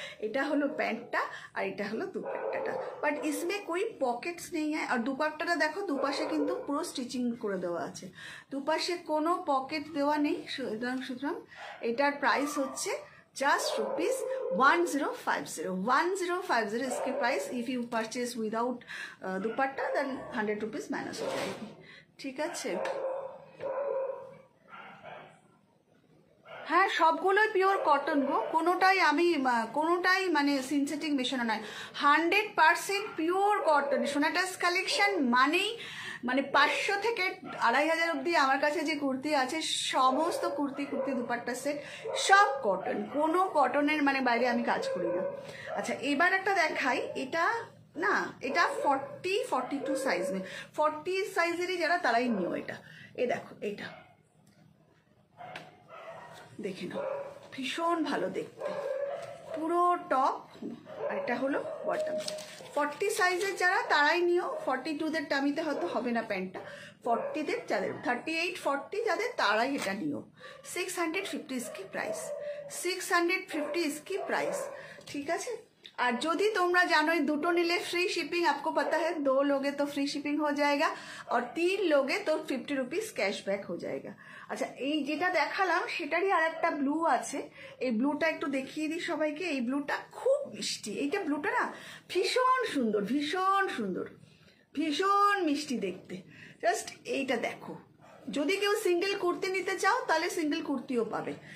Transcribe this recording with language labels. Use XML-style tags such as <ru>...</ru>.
<bn>এটা হলো প্যান্টটা আর এটা হলো দুপাট্টাটা। বাট</bn> <hi>इसमें कोई</hi> <bn>পকেটস নেই। আর দুপাট্টাটা দেখো, দুপাশে কিন্তু পুরো স্টিচিং করে দেওয়া আছে, দুপাশে কোনো পকেট দেওয়া নেই। সুতরাং এটার প্রাইস হচ্ছে</bn> <en>just rupees 1050</en> <hi>इसके price.</hi> <en>if you purchase without dupatta then 100 rupees</en> <hi>minus हो जाएगी,</hi> <bn>ঠিক আছে। হ্যাঁ, সবগুলোই পিওর কটন গো, কোনোটাই মানে সিনথেটিক মেশানো নয়। 100% পিওর কটন। সোনাটাস কালেকশন মানেই মানে 500 থেকে 2500 অবধি আমার কাছে যে কুর্তি আছে সমস্ত কুর্তি দুপাট্টা সেট সব কটন, কোনো কটনের মানে বাইরে আমি কাজ করি না। আচ্ছা এবার একটা দেখাই, এটা না এটা 42 সাইজ নেই, 40 সাইজেরই যারা তারাই নিও এটা। এই দেখো এটা দেখে নাও, ভীষণ ভালো দেখতে, পুরো টপ আর এটা হলো বটম। 40 সাইজের যারা তারাই নিও, 42দের টামিতে হয়তো হবে না প্যান্টটা, 40দের যাদের 38 40 যাদের তারাই এটা নিও।</bn> <hi>650 इसकी प्राइस, 650 इसकी प्राइस,</hi> <bn>ঠিক আছে। আর যদি তোমরা জানো দুটো নিলে ফ্রি শিপিং,</bn> <hi>आपको पता है 2 लोगे तो फ्री शिपिंग हो जाएगा और 3 लोगे तो 50 रुपीज कैशबैक हो जाएगा।</hi> <bn>আচ্ছা এই যেটা দেখালাম সেটারই আর একটা ব্লু আছে, এই ব্লুটা একটু দেখিয়ে দিই সবাইকে। এই ব্লুটা খুব মিষ্টি, এইটা ব্লুটা না ভীষণ সুন্দর, ভীষণ সুন্দর, ভীষণ মিষ্টি দেখতে। জাস্ট এইটা দেখো, যদি কেউ সিঙ্গেল কুর্তি নিতে চাও তাহলে সিঙ্গেল কুর্তিও পাবে।</bn>